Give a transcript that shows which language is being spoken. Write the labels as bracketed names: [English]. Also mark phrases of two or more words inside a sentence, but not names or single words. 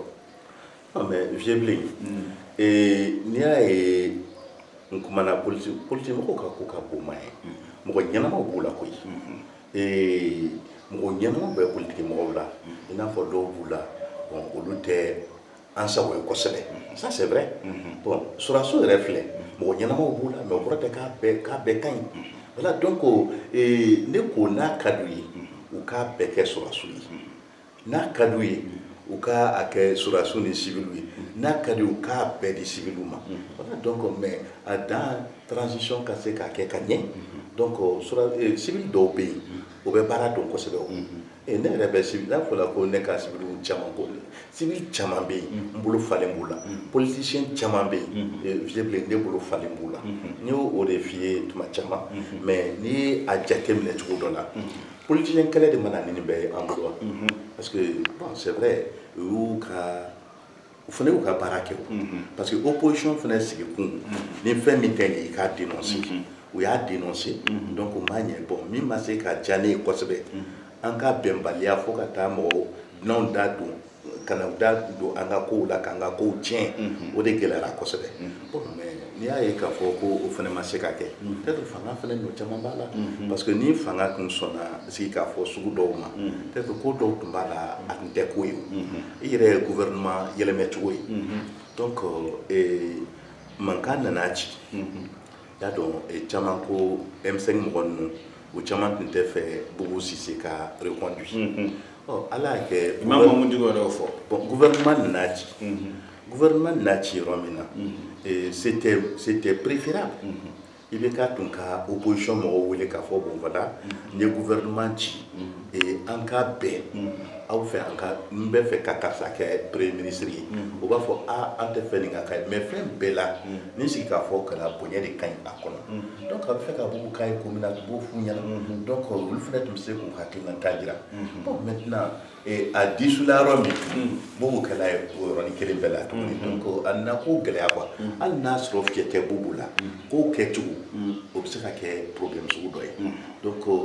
[Bambara] mais vieux Blin n'i y'a ye n kumana politique mɔgɔw ka ko ka bon ma ye mɔgɔ ɲɛnamaw b'u la koyi mɔgɔ ɲɛnamaw bɛ politique mɔgɔw la i n'a fɔ dɔw b'u la bon olu tɛ an sago ye kosɛbɛ [French] ça c'est vrai [Bambara] bon sɔrɔdasiw yɛrɛ filɛ mɔgɔ ɲɛnamaw b'u la mais o kɔrɔ tɛ k'a bɛɛ ka ɲi [French] voilà donc [Bambara] ne ko n'a ka d'u ye u k'a bɛɛ kɛ sɔrɔdasiw ye n'a ka d'u ye u k'a kɛ sɔrɔdasiw ni civils ye n'a ka d'u ye u k'a bɛɛ di civils ma [French] voilà donc mais [Bambara] a dan transition ka se k'a kɛ ka ɲɛ donc civils dɔw bɛ yen o bɛ baara dɔn kosɛbɛ o ne yɛrɛ bɛ civil n'a fɔra ko ne ka civils caman ko civil caman bɛ yen n bolo falen b'u la politicien caman bɛ yen vieux Blin ne bolo falen b'u la n y'o de f'i ye tuma caman mais n'i ye a jateminɛ cogo dɔ la politicien kɛlɛ de mana nin bɛɛ ye an bolo wa [French] parce que bon c'est vrai [Bambara] u fana y'u ka baara kɛ o [French] parce que [Bambara] opposition fana sigi kun ni fɛn min tɛ ɲɛ i k'a dénoncer u y'a dénoncer donc o ma ɲɛ bon min ma se ka diya ne ye kosɛbɛ an ka bɛnbaliya fo ka taa mɔgɔ n'anw da don kana da don an ka kow la k'an ka kow tiɲɛ o de gɛlɛyara kosɛbɛ [French] bon mais [Bambara] n'i y'a ye k'a fɔ ko o fana ma se ka kɛ peut-être fanga fana nɔ caman b'a la [French] parce que [Bambara] ni fanga tun sɔnna sigi k'a fɔ sugu dɔw ma peut-être ko dɔw tun b'a la a tun tɛ ko ye i yɛrɛ ye gouvernement yɛlɛmɛ cogo ye donc mankan nana ci y'a dɔn caman ko M5 mɔgɔ ninnu o caman tun tɛ fɛ Bobo Cissé ka reconduit ala y'a kɛ [French] bon gouvernement [Bambara] nana ci gouvernement nana ci yɔrɔ min na [French] c'était préférable [Bambara] i bɛ k'a tun ka opposition mɔgɔw wele k'a fɔ [French] bon voilà [Bambara] n ye gouvernement ci an ka bɛn aw fɛ n bɛ fɛ ka karisa kɛ [French] premier ministre [Bambara] ye o b'a fɔ an tɛ fɛ nin ka kɛ mais fɛn bɛɛ la ni sigi k'a fɔ kana bonya de ka ɲi a kɔnɔ donc a bɛ fɛ ka Bobo k'a ye ko min na a b'o f'u ɲɛna donc olu fana tun bɛ se k'u hakilinata jira [French] bon maintenant [Bambara] a disula yɔrɔ min Bobo kɛla ye o yɔrɔnin kelen bɛɛ la tuguni donc a nana ko gɛlɛya quoi hali n'a sɔrɔ fiɲɛ tɛ Bobo la k'o kɛcogo o bɛ se ka kɛ problème sugu dɔ ye donc